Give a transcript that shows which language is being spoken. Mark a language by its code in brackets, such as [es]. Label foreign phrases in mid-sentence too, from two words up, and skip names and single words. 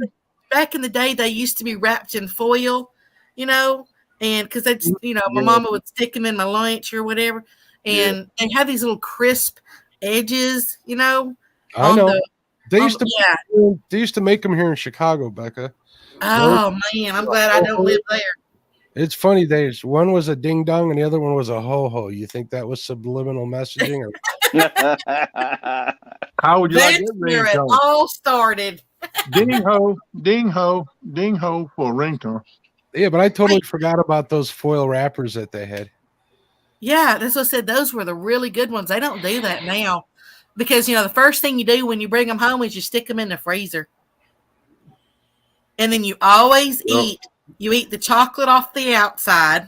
[en] Back in the day, they used to be wrapped in foil, and because they, my mama would stick them in my lunch or whatever, and they have these little crisp edges, I know. They used to, They used to make them here in Chicago, Becca. Oh man, I'm glad I don't live there. It's funny. One was a ding dong and the other one was a ho ho. You think that was subliminal messaging? Or? How would you like That's that where it ringtone? all started. Ding ho, ding ho, ding ho for a ringtone. Yeah, but I totally forgot about those foil wrappers that they had. Yeah, that's what I said. Those were the really good ones. They don't do that now because, the first thing you do when you bring them home is you stick them in the freezer. And then you always eat the chocolate off the outside.